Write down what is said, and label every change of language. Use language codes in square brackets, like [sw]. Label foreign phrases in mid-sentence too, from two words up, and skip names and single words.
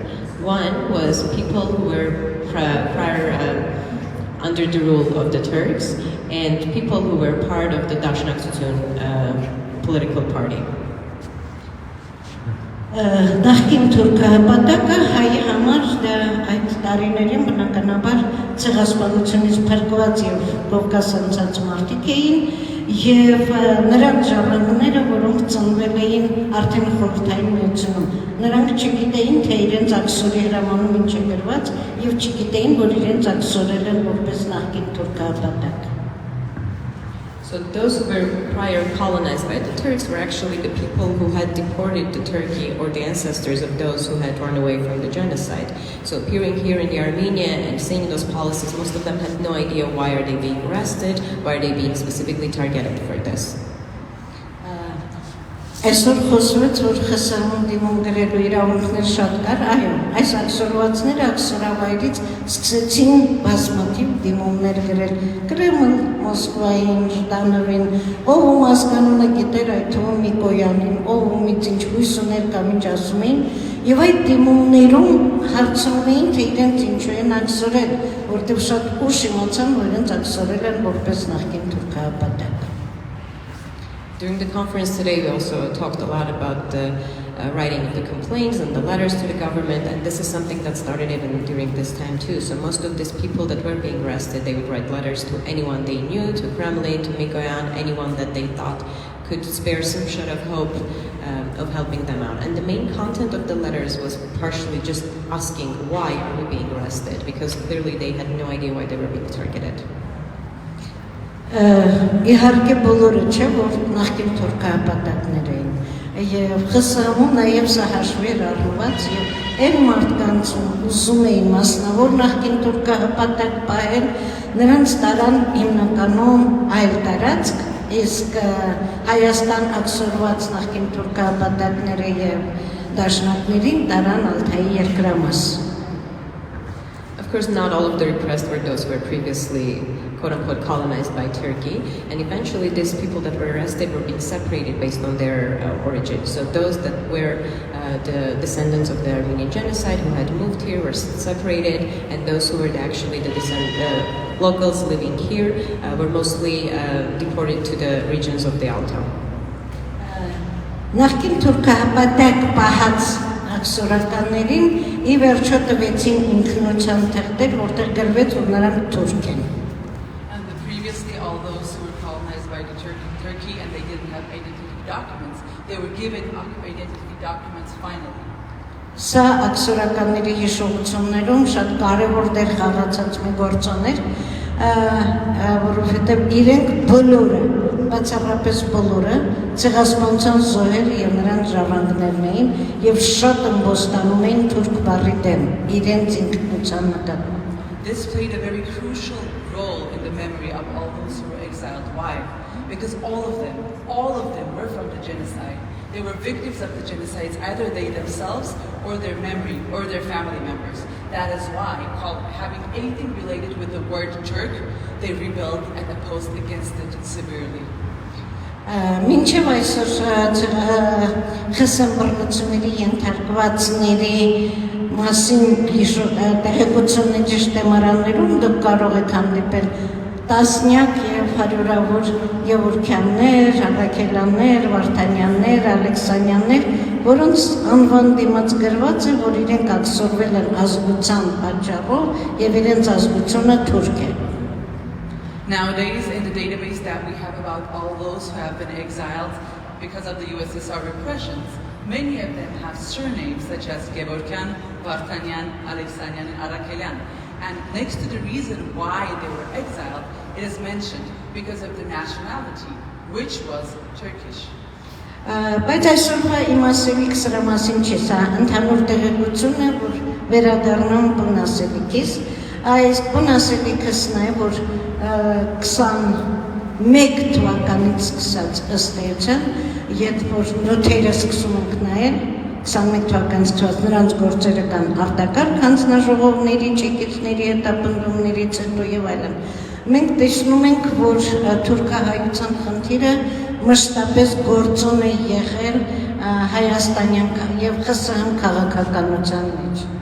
[en] One was people who were prior under the rule of the Turks, and people who were part of the Dashnak Tutun political party. [hy] Նախկին թուրքահպատակը հայի համար այդ տարիներին բնականաբար ցեղասպանությունից փրկված եւ Կովկաս անցած մարդիկ էին եւ նրանք ժառանգները, որոնք ծնվել էին արդեն խորհրդային միությունում, նրանք չգիտեին, թե իրենց աքսորի հրամանում ինչ է գրված եւ չգիտեին, որ իրենց աքսորել են որպես նախկին թուրքահպատակ։ [en] So those who were prior colonized by the Turks were actually the people who had deported to Turkey, or the ancestors of those who had run away from the genocide. So appearing here in the Armenia and seeing those policies, most of them had no idea why are they being arrested, why are they being specifically targeted for this. [hy] Այսօր խոսվեց, որ ԽՍՀՄ-ում դիմում գրելու իրավունքներ շատ կար, այո, այս աքսորվածները աքսորավայրից սկսեցին բազմաթիվ դիմումներ գրել Կրեմլ, Մոսկվային, Ժդանովին, ով ում ազգանունը գիտեր, այդ թվում Միկոյանին, ով ումից ինչ հույս ուներ կամ ինչ ասում էին, եւ այդ դիմումներում հարցնում էին, թե իրենց ինչու են աքսորել, որտեղ շատ ուշ իմացան, որ իրենց աքսորել են որպես նախկին թուրքահպատակ։ [en] During the conference today, we also talked a lot about the writing of the complaints and the letters to the government, and this is something that started even during this time too. So most of these people that were being arrested, they would write letters to anyone they knew, to Kremlin, to Mikoyan, anyone that they thought could spare some sort of hope of helping them out. And the main content of the letters was partially just asking, why are we being arrested? Because clearly they had no idea why they were being targeted. [hy] Իհարկե բոլորը չէ, որ նախկին թուրքահպատակներ էին եւ ԽՍՀՄ-ում նաեւ սա հաշվի էր առնված եւ այն մարդկանց ուզում էին մասնավոր նախկին թուրքահպատակ պահել, նրանց տարան հիմնականում այլ տարածք, իսկ Հայաստան աքսորված նախկին թուրքահպատակները եւ դաշնակներին տարան Ալթայի երկրամաս։ [en] Of course, not all of the repressed were those who were previously quote-unquote colonized by Turkey, and eventually these people that were arrested were being separated based on their origin. So those that were the descendants of the Armenian genocide who had moved here were separated, and those who were actually the locals living here were mostly deported to the regions of the Altai. [hy] Նախկին թուրքահպատակ պահած աքսորականներին ի վերջո տվեցին ինքնության թղթեր, որտեղ գրվեց, որ նրանք թուրք են։ [en] Previously, all those who were colonized by the Turkey and they didn't have identity documents, they were given identity documents finally. [hy] Սա աքսորականների հիշողություններում շատ կարևոր դեր խաղացած մի գործոն էր, որովհետև իրենք բոլորը, բացառապես բոլորը, ցեղասպանության զոհեր եւ նրանց ժառանգներն էին եւ շատ ըմբոստանում էին թուրք բառի դեմ, իրենց ինքնության նկատմամբ. [en] This played a very crucial role in the memory of all those who were exiled. Why? Because all of them were from the genocide. They were victims of the genocides, either they themselves or their family members. That is why, having anything related with the word Turk, they rebelled and opposed against it severely. [hy] Մինչև այսօր խսեմ բռնությունների ենթարկվածների մասին տեղեկությունների շտեմարաններում դուք կարող եք հանդիպել տասնյակ եւ հարյուրավոր Եվորքյաններ, Արաքելյաններ, Վարդանյաններ, Ալեքսանյաններ, որոնց անվան դիմաց գրված է, որ իրենք աքսորվել են ազգության պատճառով եւ իրենց ազգությունը թուրք է. [en] Nowadays, in the database that we have about all those who have been exiled because of the USSR repressions, many of them have surnames such as Gevorkyan, Vartanyan, Alexanyan, and Arakelian. And next to the reason why they were exiled, it is mentioned because of their nationality, which was Turkish. [hy] Բայց այսօրվա իմ ասելիք սրա մասին չի, սա ընդհանուր տեղեկություն է, որ վերադառնամ բուն ասելիքից. Այս բուն ասելիքս նա է, որ 21 թվականից սկսած ըստ էության, երբ որ նոթերը սկսում ենք նայել, 21 թվականից սկսած նրանց գործերը կան արտակարգ հանձնաժողովների, ճեկիցների, հետապնդումներից հետո եւ այլն։ Մենք տեսնում ենք, որ թուրքահայության խնդիրը մշտապես գործոն է եղել հայաստանյան եւ ԽՍՀՄ քաղաքականության մեջ։